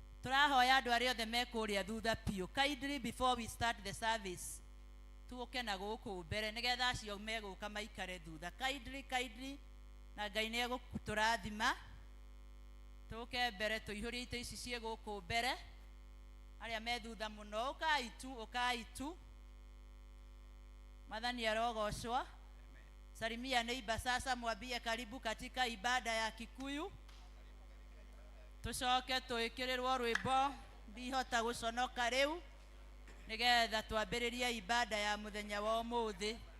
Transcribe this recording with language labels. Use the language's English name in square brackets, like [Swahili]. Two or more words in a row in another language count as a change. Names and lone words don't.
[Kikuyu] turahoya andu aria othe mekuria thutha piu. [English] Kindly before we start the service [Kikuyu] tuoke na guku mbere nigetha acio meguka maikare thutha. Kindly na Ngai ni eguturathima. Tuoke mbere tuihurie ite ici cie guku mbere. Aria me thutha muno ukaitu. Madhani arogocwa. [Swahili] Salimia neighbor sasa, mwambie karibu katika ibada ya Kikuyu. [Kikuyu] Tucoke tuikirirwo rwimbo ndihota guconoka riu nigetha twambiririe ibada ya muthenya wa umuthi.